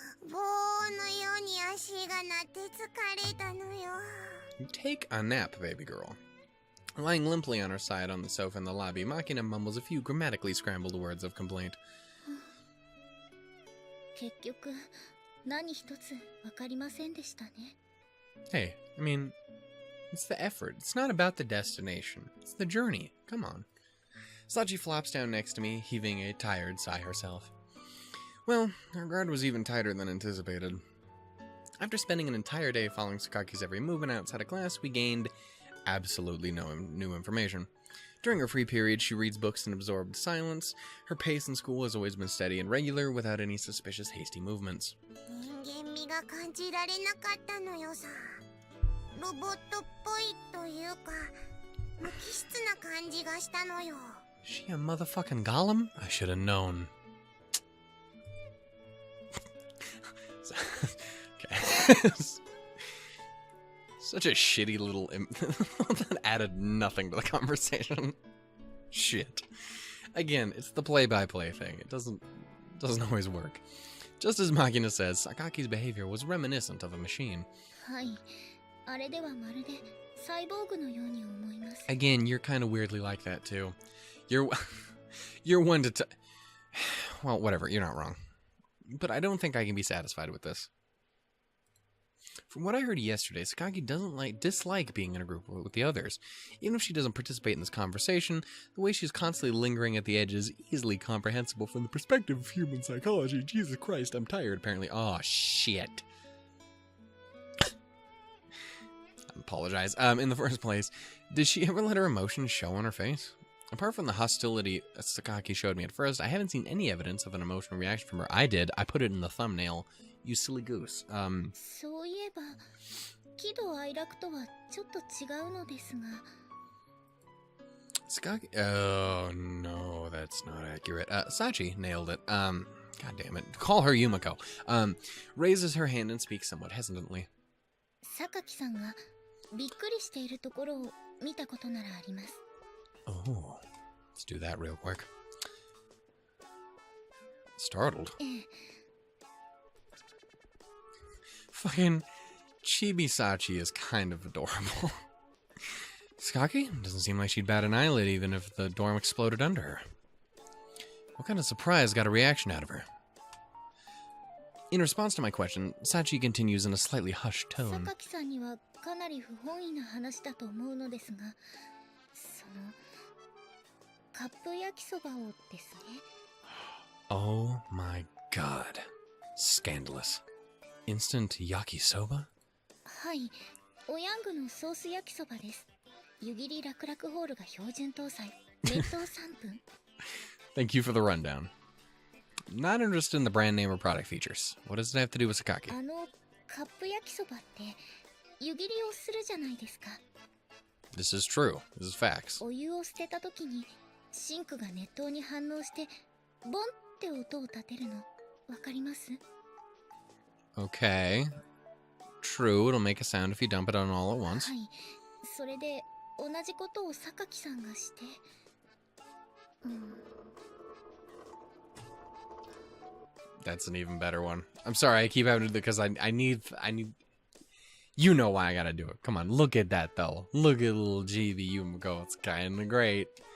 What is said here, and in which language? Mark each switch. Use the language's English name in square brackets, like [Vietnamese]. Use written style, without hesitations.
[Japanese] 棒のように足が鳴って疲れたのよ。 [English] Take a nap, baby girl. Lying limply on her side on the sofa in the lobby, Makina mumbles a few grammatically scrambled words of complaint. [Japanese] 結局何一つわかりませんでしたね。 [English] Hey, I mean, it's the effort. It's not about the destination. It's the journey. Come on. Sachi flops down next to me, heaving a tired sigh herself. Well, her guard was even tighter than anticipated. After spending an entire day following Sakaki's every movement outside of class, we gained absolutely no new information. During her free period, she reads books in absorbed silence. Her pace in school has always been steady and regular, without any suspicious hasty movements. [Japanese] 人間味が感じられなかったのよさ。ロボットっぽいというか、無機質な感じがしたのよ。 [English] Is she a motherfucking golem? I should have known. Okay. Such a shitty little that added nothing to the conversation. Shit. Again, it's the play-by-play thing. It doesn't always work. Just as Makina says, Sakaki's behavior was reminiscent of a machine. [Japanese] はい。あれではまるでサイボーグのように思います。 [English] Again, you're kind of weirdly like that too. You're one to well, whatever, you're not wrong. But I don't think I can be satisfied with this. From what I heard yesterday, Sakaki doesn't dislike being in a group with the others. Even if she doesn't participate in this conversation, the way she's constantly lingering at the edge is easily comprehensible from the perspective of human psychology. Jesus Christ, I'm tired, apparently. Oh, shit. I apologize. In the first place, did she ever let her emotions show on her face? Apart from the hostility Sakaki showed me at first, I haven't seen any evidence of an emotional reaction from her. I did. I put it in the thumbnail. You silly goose. [Japanese] そういえば、喜怒哀楽とはちょっと違うのですが。 [English] Sakaki. Oh no, that's not accurate. Sachi nailed it. God damn it. Call her Yumiko. Raises her hand and speaks somewhat hesitantly. [Japanese] 榊さんがびっくりしているところを見たことならあります。 [English] Oh, let's do that real quick. Startled. Fucking Chibi Sachi is kind of adorable. Sakaki? Doesn't seem like she'd bat an eyelid even if the dorm exploded under her. What kind of surprise got a reaction out of her? In response to my question, Sachi continues in a slightly hushed tone. [Japanese] 榊さんにはかなり不本意な話だと思うのですが、そのカップ焼きそばをですね。 [English] Oh my god. Scandalous. Instant yakisoba? [Japanese] はい、おヤングのソース焼きそばです。湯切り楽々ホールが標準搭載。熱湯3分。 [English] Thank you for the rundown. Not interested in the brand name or product features. What does it have to do with Sakaki? [Japanese] カップ焼きそばって湯切りをするじゃないですか。 [English] This is true. This is facts. [Japanese] お湯を捨てた時にシンクが熱湯に反応してボンって音を立てるのわかります？ [English] Okay. True, it'll make a sound if you dump it on all at once. [Japanese] はい。それで同じことを榊さんがして。 [English] That's an even better one. I'm sorry, I keep having to do because I need. You know why I gotta do it. Come on, look at that though. Look at little GB Yumiko. It's kinda great.